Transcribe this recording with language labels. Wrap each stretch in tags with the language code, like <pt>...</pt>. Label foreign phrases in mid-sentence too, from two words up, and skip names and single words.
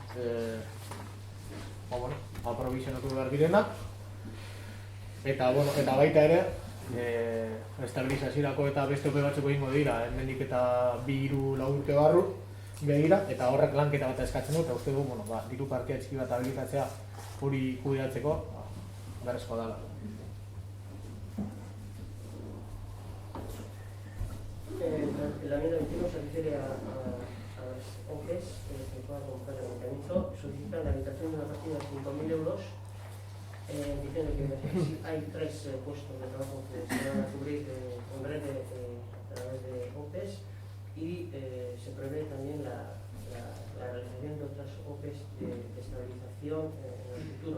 <eu>aprobizionatu behar direnak, eta baita ere, estabilizaziorako eta beste OPE batzuk egingo dira, hemendik eta 2-3 urte barru begira, eta horrek lanketa bat eskatzen du, eta uste dugu, diru partia txiki bat habilitatzea hori kudeatzeko, beharrezkoa dela.</eu> <es>La enmienda 21 se refiere a las OPEs que puedan comprar el medicamento. Solicitan la habilitación de una partida de 5.000 euros, diciendo que hay 3 puestos de trabajo que se van a cubrir en breve a través de OPEs y se prevé también la realización de otras OPEs de estabilización en el futuro.</es>